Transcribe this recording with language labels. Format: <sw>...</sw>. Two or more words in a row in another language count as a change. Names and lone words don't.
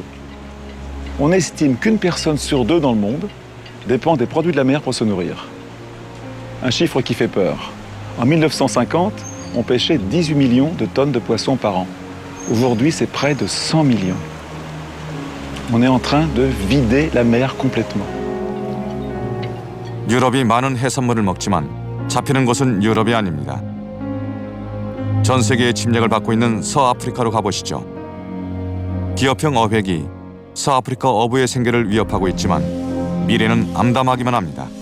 <fr>On estime qu'une personne sur 2 dans le monde dépend des produits de la mer pour se nourrir. Un chiffre qui fait peur. En 1950, on pêchait 18 millions de tonnes de poissons par an. Aujourd'hui, c'est près de 100 millions. On est en train de vider la mer complètement.</fr> <ko>유럽이 많은 해산물을 먹지만 잡히는 곳은 유럽이 아닙니다. 전 세계의 침략을 받고 있는 서아프리카로 가보시죠. 기업형 어획이 서아프리카 어부의 생계를 위협하고 있지만 미래는 암담하기만 합니다.</ko>